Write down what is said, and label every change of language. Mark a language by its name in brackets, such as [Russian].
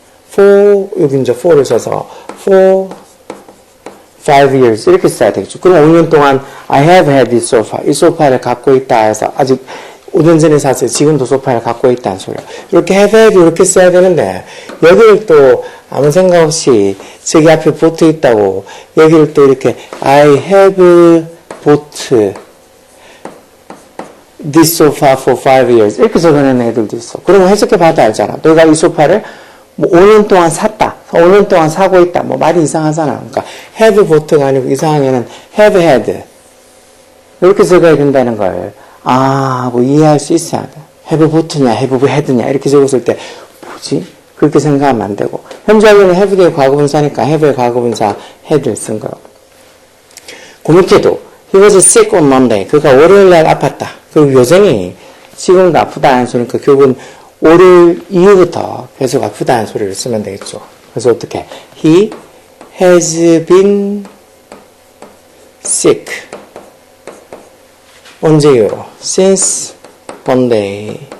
[Korean] for, 여기 이제 for를 써서 for 5 years 이렇게 써야 되겠죠. [English] 그럼 5년 동안 I have had this sofa. [Korean] 이 소파를 갖고 있다 해서 아직 5년 전에 샀어요. 지금도 소파를 갖고 있다는 소리야. 이렇게 have had 이렇게 써야 되는데 여기를 또 아무 생각 없이 저기 앞에 보트 있다고 여기를 또 이렇게 I have bought this sofa for 5 years 이렇게 적어낸 애들도 있어. 그러면 해석해 봐도 알잖아. 너가 이 소파를 뭐 5년 동안 샀다. 5년 동안 사고 있다. 뭐 말이 이상하잖아. 그러니까 have bought가 아니고 이상하게는 have had 이렇게 적어야 된다는 걸 하고 이해할 수 있어야 돼. have bought냐 have had냐 이렇게 적었을 때 뭐지? 그렇게 생각하면 안 되고 현재 완료는 have 의 과거분사니까 have의 과거분사 had를 쓴 거예요. [English] 그 밑에도 he was sick on Monday. [Korean] 그가 월요일날 아팠다. 그리고 여전히 지금도 아프다는 소리니까 결국은 월요일 이후부터 계속 아프다는 소리를 쓰면 되겠죠. [English] 그래서 어떻게? He has been sick. [Korean] 언제 이후로? Since Monday.